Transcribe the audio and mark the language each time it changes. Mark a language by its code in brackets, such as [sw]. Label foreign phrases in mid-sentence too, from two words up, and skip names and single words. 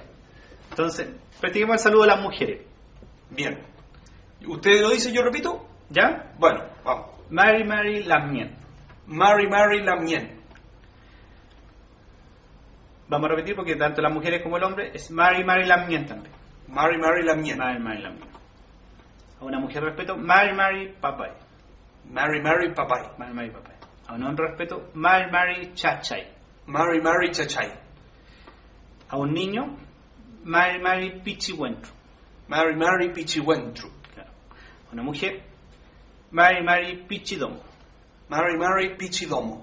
[es] Entonces, practiquemos el saludo a las mujeres. Bien. ¿Usted lo dice, yo repito? ¿Ya? Bueno, vamos. [arn] Mari Mari lamien. Mari Mari Lamien. [es] Vamos a repetir porque tanto las mujeres como el hombre es [arn] Mari Mari lamien [es] también. [arn] Mari Mari Lamien. Mari Mari lamien. [es] A una mujer respeto, [arn] Mari Mari papay. Mari Mari Papay. Mari Mari papay. [es] A un hombre respeto, [arn] Mari Mari chachay. Mari Mari Chachay. [es] A un niño, [arn] Mari Mari pichihuentro. Mari Mari Pichihuentru. [es] Claro. A una mujer, [arn] Mari Mari pichidomo. Mari Mari Pichidomo.